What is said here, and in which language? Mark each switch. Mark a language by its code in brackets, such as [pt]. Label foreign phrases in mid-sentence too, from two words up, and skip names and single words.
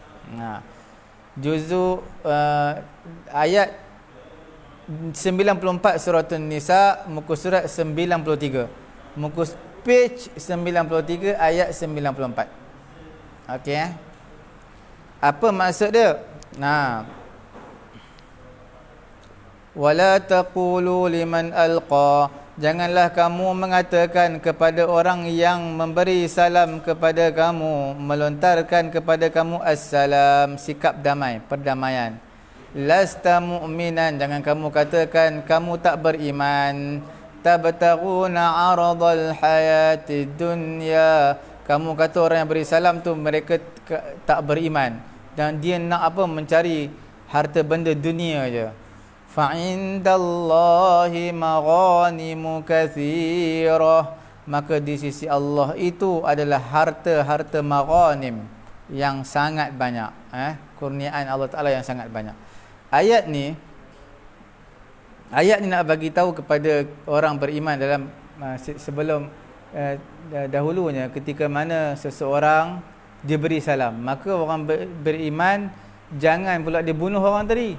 [ms] Juzuk ayat 94 surah An-Nisa, muka surat 93. Muka page 93 ayat 94. Okey Apa maksud dia? [ar] Wala taqulu liman alqa, [ms] janganlah kamu mengatakan kepada orang yang memberi salam kepada kamu, melontarkan kepada kamu assalam, sikap damai, perdamaian. [ar] Lasta mu'minan, [ms] jangan kamu katakan kamu tak beriman. [ar] Tabtaghuna 'aradal hayatid dunya, [ms] kamu kata orang yang beri salam tu mereka tak beriman dan dia nak apa, mencari harta benda dunia je. [ar] Fa indallahi maghanimu katsirah, [ms] maka di sisi Allah itu adalah harta-harta maghanim yang sangat banyak, kurniaan Allah Taala yang sangat banyak. Ayat ni nak bagi tahu kepada orang beriman dalam sebelum dahulunya, ketika mana seseorang diberi salam, maka orang beriman jangan pula dia bunuh orang tadi.